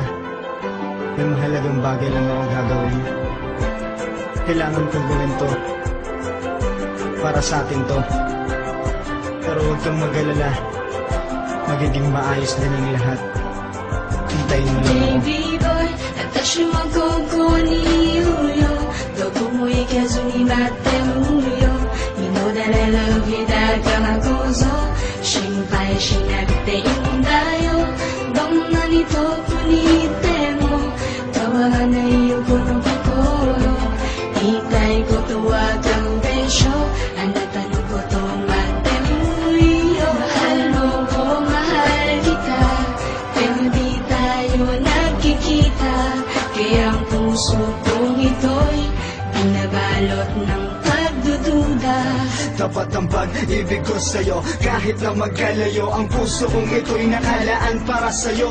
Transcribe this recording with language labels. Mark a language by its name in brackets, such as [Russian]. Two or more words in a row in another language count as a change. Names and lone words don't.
[Filipino] May mahalagang bagay lang ako gagawin. Kailangan kong gawin to. Para sa atin to. Pero huwag kang mag-alala. Magiging maayos din ang lahat. Hintayin mo lang ako. [English] Baby boy, [Japanese] 私もここにいるよ。どこも行かずに待ってるよ。 [English] You know that I love you [Japanese] だからこそ心配しなくていいんだよ。どんなに遠くにいても変わらないよこの心。言いたいことわかるでしょ。あなたのこと待ってるよ。 [Filipino] Mahal mo ko, mahal kita. Pero di tayo nakikita. Kaya ang puso kong ito'y binabalot ng pagdududa. Tapat ang pag-ibig ko sa'yo. Kahit na magkalayo, ang puso kong ito'y nakalaan para sa'yo.